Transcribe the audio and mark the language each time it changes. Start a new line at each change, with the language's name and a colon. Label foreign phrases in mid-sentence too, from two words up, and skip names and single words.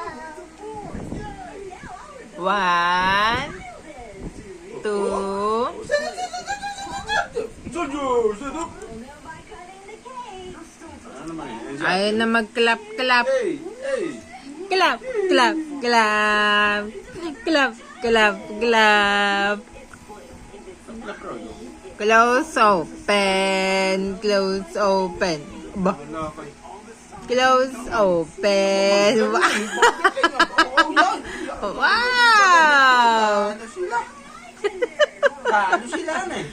Filipino: 1, 2. Ayaw na mag-clap, clap.
English: Clap, clap, clap. Clap, clap, clap. Close, open. Close, open. Bah. Close, open. Wow!
Filipino: Ano sila na eh?